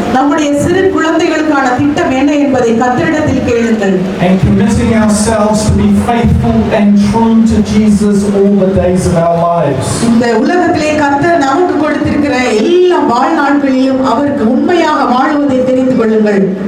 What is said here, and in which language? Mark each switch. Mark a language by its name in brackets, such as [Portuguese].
[Tamil] நம்முடைய சிறு குழந்தைகளுக்கான திட்டம் என்ன என்பதை கர்த்தரிடத்தில் கேளுங்கள். [English] And committing ourselves to be faithful and true to Jesus all the days of our lives. [Tamil] இந்த உலகத்திலே கர்த்தர் நமக்கு கொடுத்திருக்கிற எல்லா வாழ்நாட்களிலும் அவருக்கு உண்மையாக வாழ்வதை தெரிந்து கொள்ளுங்கள்.